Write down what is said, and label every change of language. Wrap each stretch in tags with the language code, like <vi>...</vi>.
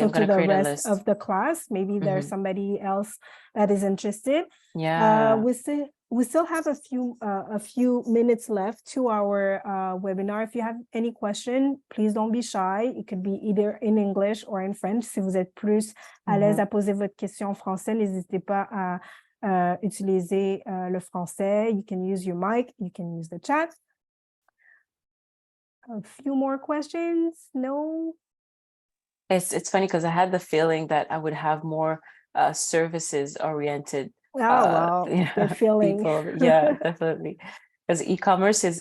<en>also I'm to gonna the create a rest list. of the class. Maybe there's somebody else that is interested. Yeah. We still have a few minutes left to our webinar. If you have any question, please don't be shy. It could be either in English or in French.</en> <fr>Si vous êtes plus à l'aise à poser votre question en français, n'hésitez pas à utiliser le français.</fr> <en>You can use your mic, you can use the chat. A few more questions? No? It's funny because I had the feeling that I would have more services oriented. Oh, wow, good feeling. People. Yeah, definitely. Because e-commerce is</en>